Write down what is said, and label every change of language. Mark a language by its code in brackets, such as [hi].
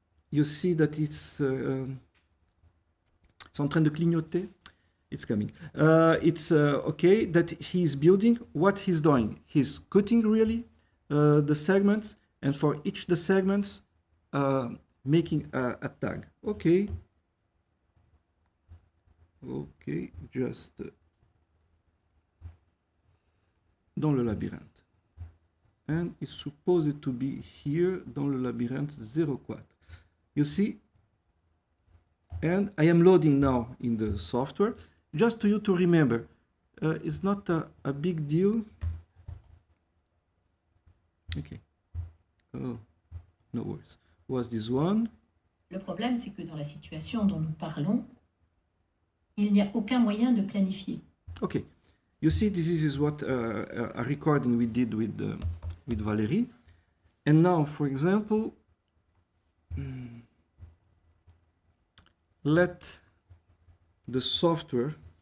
[en] You see that it's en train de clignoter. It's coming. It's okay that he's building. What he's doing, he's cutting really the segments, and for each the segments, making a tag. Okay. Okay, just dans le labyrinthe. And it's supposed to be here dans le labyrinthe 04. You see? And I am loading now in the software. Just to you to remember, it's not a big deal. Okay. Oh, no worries. Was this one? [fr] Le problème, c'est que dans la situation dont nous parlons, il n'y a aucun moyen de planifier. [en] Okay. You see, this is what a recording we did with Valérie. And now, for example, let the software...